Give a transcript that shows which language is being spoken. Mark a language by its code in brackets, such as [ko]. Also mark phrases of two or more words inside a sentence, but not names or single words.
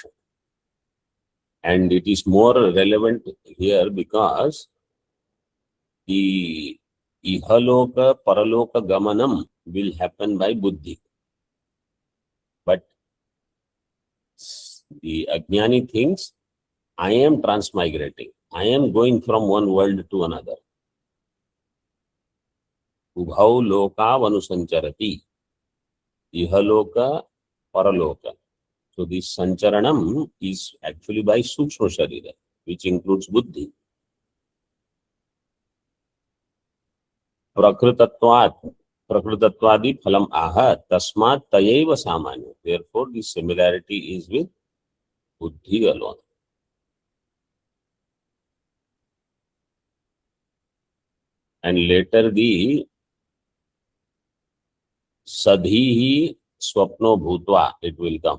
[en] And it is more relevant here because the [sa] इहलोक परलोक गमनम् [en] will happen by Buddhi. But the Ajnani thinks, I am transmigrating. I am going from one world to another. [sa] उभौ लोक वनुसञ्चरति. इहलोक परलोक. [en] So this Sancharanam is actually by [sa] सूक्ष्म शरीर, [en] which includes Buddhi. [sa] प्रकृतत्वात्, प्रकृतत्वादि फलम् आह, तस्मात् तयेव सामान्य. [en] Therefore, the similarity is with Buddhi alone. And later the [sa] सधीः स्वप्नो भूत्वा, [en] it will come.